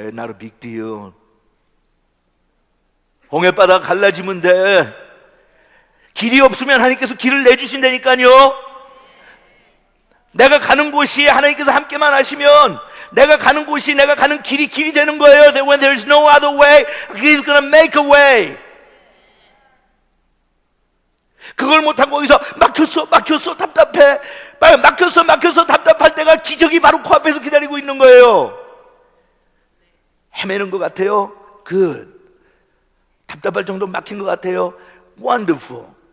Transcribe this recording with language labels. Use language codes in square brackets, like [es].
[en] Not a big deal. [ko] 홍해바다가 갈라지면 돼. 길이 없으면 하나님께서 길을 내주신다니까요. 내가 가는 곳이 하나님께서 함께만 하시면 내가 가는 곳이 내가 가는 길이 되는 거예요. [en] When there's no other way, He's gonna make a way. [ko] 그걸 못하고 거기서 막혔어 답답해. 막혔어 답답할 때가 기적이 바로 코앞에서 기다리고 있는 거예요. 헤매는 것 같아요. [en] Good. [ko] 답답할 정도 막힌 것 같아요. [en] Wonderful.